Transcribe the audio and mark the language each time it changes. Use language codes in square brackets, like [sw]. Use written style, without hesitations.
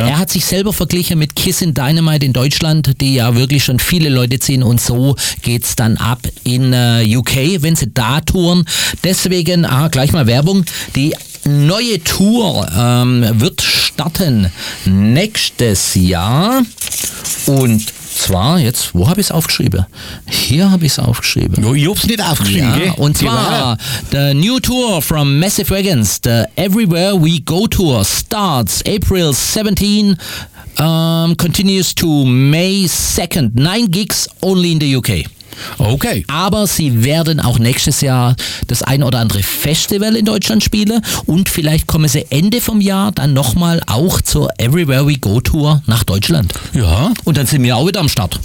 [de] Er hat sich selber verglichen mit Kiss in Dynamite in Deutschland, die ja wirklich schon viele Leute ziehen, und so geht's dann ab in UK, wenn sie da touren. Deswegen gleich mal Werbung, die neue Tour wird starten nächstes Jahr und zwar jetzt, wo habe ich es aufgeschrieben? Hier habe ich es aufgeschrieben. Ich habe es nicht aufgeschrieben. Ja, und zwar, [en] the new tour from Massive Wagons, the Everywhere We Go Tour starts April 17, continues to May 2nd. 9 Gigs only in the UK. Okay. [de] Aber sie werden auch nächstes Jahr das ein oder andere Festival in Deutschland spielen und vielleicht kommen sie Ende vom Jahr dann nochmal auch zur Everywhere We Go Tour nach Deutschland. Ja. Und dann sind wir auch wieder am Start.